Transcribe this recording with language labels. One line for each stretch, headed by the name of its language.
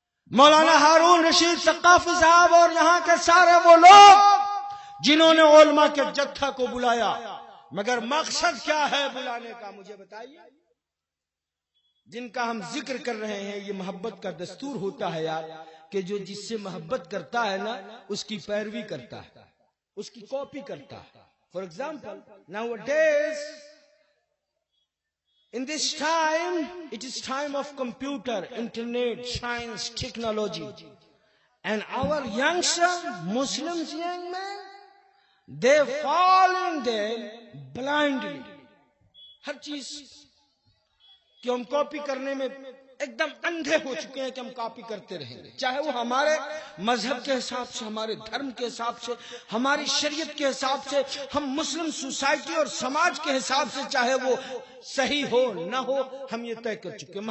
Urdu: مولانا ہارون رشید ثقافی صاحب اور یہاں کے سارے وہ لوگ جنہوں نے علماء کے جتھا کو بلایا. مگر مقصد کیا ہے بلانے کا مجھے بتائیے. جن کا ہم ذکر کر رہے ہیں، یہ محبت کا دستور ہوتا ہے یار، کہ جو جس سے محبت کرتا ہے نا اس کی پیروی کرتا ہے، اس کی کاپی کرتا ہے.
English: For example, nowadays in this time it is time of computer, internet, science, technology, and our youngsters, Muslims, young men, they fall in them blindly.
Urdu: ہر چیز کہ ہم کاپی کرنے میں ایک دم اندھے ہو چکے ہیں کہ ہم کاپی کرتے رہیں گے، چاہے وہ ہمارے مذہب کے حساب سے، ہمارے دھرم کے حساب سے، ہماری شریعت کے حساب سے، ہم مسلم سوسائٹی اور سماج کے حساب سے، چاہے وہ صحیح ہو نہ ہو، ہم یہ طے کر چکے.